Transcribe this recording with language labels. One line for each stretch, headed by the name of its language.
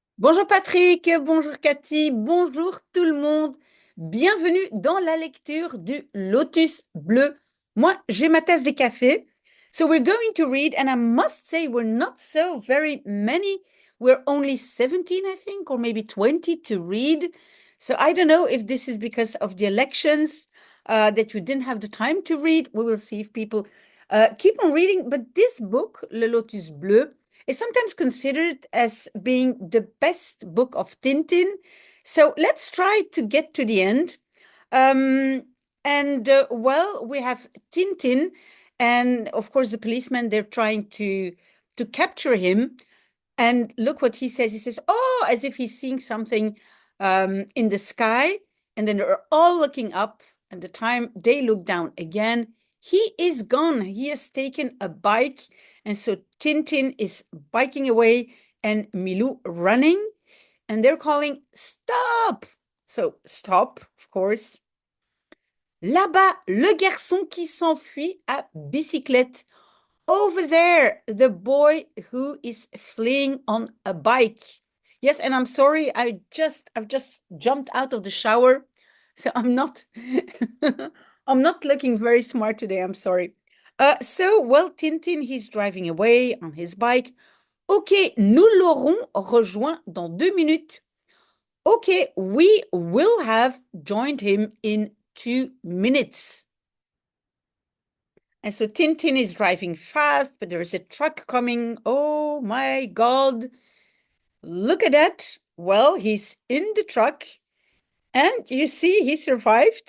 French: Bonjour Patrick, bonjour Cathy, bonjour tout le monde. Bienvenue dans la lecture du Lotus bleu. Moi, j'ai ma tasse de café.
English: So we're going to read, and I must say we're not so very many. We're only 17, I think, or maybe 20 to read. So I don't know if this is because of the elections that you didn't have the time to read. We will see if people keep on reading. But this book, Le Lotus bleu, is sometimes considered as being the best book of Tintin. So let's try to get to the end. Well, we have Tintin, and of course the policemen. They're trying to capture him. And look what he says. He says, "Oh," as if he's seeing something in the sky. And then they're all looking up. And the time they look down again, he is gone. He has taken a bike. And so Tintin is biking away and Milou running. And they're calling, "Stop!" So stop, of course.
French: Là-bas, le garçon qui s'enfuit à bicyclette.
English: Over there, the boy who is fleeing on a bike. Yes, and I'm sorry, I've just jumped out of the shower, so I'm not I'm not looking very smart today. I'm sorry. Well, Tintin, he's driving away on his bike.
French: Ok, nous l'aurons rejoint dans 2 minutes.
English: Ok, we will have joined him in 2 minutes. And so Tintin is driving fast, but there's a truck coming. Oh my God. Look at that. Well, he's in the truck and you see he survived.